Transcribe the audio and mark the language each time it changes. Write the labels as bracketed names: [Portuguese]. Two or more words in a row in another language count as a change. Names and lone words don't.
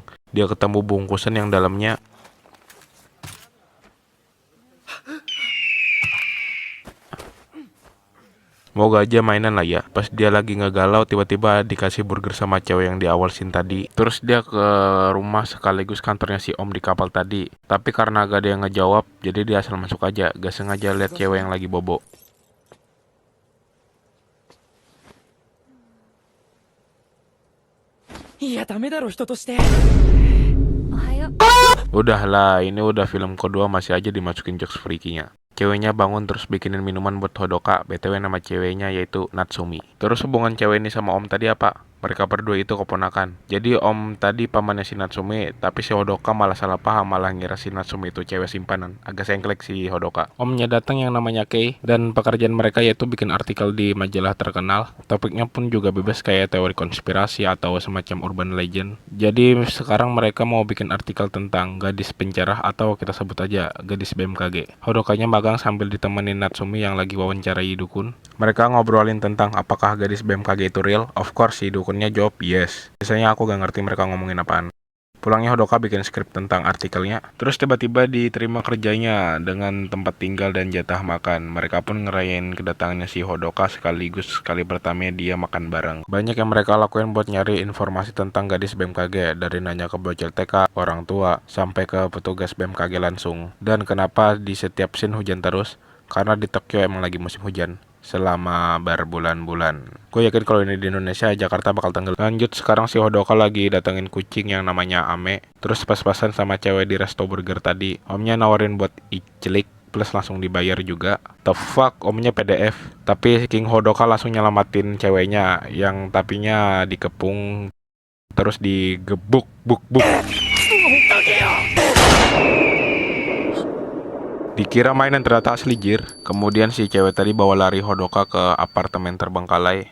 [Indonesian] Dia ketemu bungkusan yang dalamnya moga aja mainan lah ya. Pas dia lagi ngegalau tiba-tiba dikasih burger sama cewek yang di awal scene tadi. Terus dia ke rumah sekaligus kantornya si om di kapal tadi. Tapi karena gak ada yang ngejawab jadi dia asal masuk aja. Gak sengaja lihat cewek yang lagi bobo. [Japanese] いや、ダメだろ、人として。おはよう。 [Indonesian] Udahlah, ini udah film kedua masih aja dimasukin [English] jokes freaky- [Indonesian] nya. Ceweknya bangun terus bikinin minuman buat Hodoka. BTW nama ceweknya yaitu Natsumi. Terus hubungan cewek ini sama om tadi apa? Mereka berdua itu keponakan. Jadi om tadi pamannya si Natsumi, tapi si Hodoka malah salah paham, malah ngira si Natsumi itu cewek simpanan. Agak sengklek si Hodoka. Omnya datang yang namanya Kei, dan pekerjaan mereka yaitu bikin artikel di majalah terkenal. Topiknya pun juga bebas kayak teori konspirasi atau semacam [English] urban legend. [Indonesian] Jadi sekarang mereka mau bikin artikel tentang gadis pencerah atau kita sebut aja gadis BMKG. Hodokanya magang sambil ditemenin Natsumi yang lagi wawancarai dukun. Mereka ngobrolin tentang apakah gadis BMKG itu real. [English] Of course [Indonesian] si dukunnya jawab yes. Biasanya aku gak ngerti mereka ngomongin apaan. Pulangnya Hodoka bikin skrip tentang artikelnya. Terus tiba-tiba diterima kerjanya dengan tempat tinggal dan jatah makan. Mereka pun ngerayain kedatangannya si Hodoka sekaligus kali pertama dia makan bareng. Banyak yang mereka lakuin buat nyari informasi tentang gadis BMKG. Dari nanya ke bocil TK, orang tua, sampai ke petugas BMKG langsung. Dan kenapa di setiap scene hujan terus? Karena di Tokyo emang lagi musim hujan selama berbulan-bulan. Gue yakin kalau ini di Indonesia, Jakarta bakal tenggelam. Lanjut, sekarang si Hodoka lagi datengin kucing yang namanya Ame. Terus pas-pasan sama cewek di resto burger tadi. Omnya nawarin buat icelik plus langsung dibayar juga. [English] The fuck, [Indonesian] omnya PDF. Tapi King Hodoka langsung nyelamatin ceweknya yang tapinya dikepung terus digebuk buk. Dikira mainan, ternyata asli jir. Kemudian si cewek tadi bawa lari Hodoka ke apartemen terbengkalai.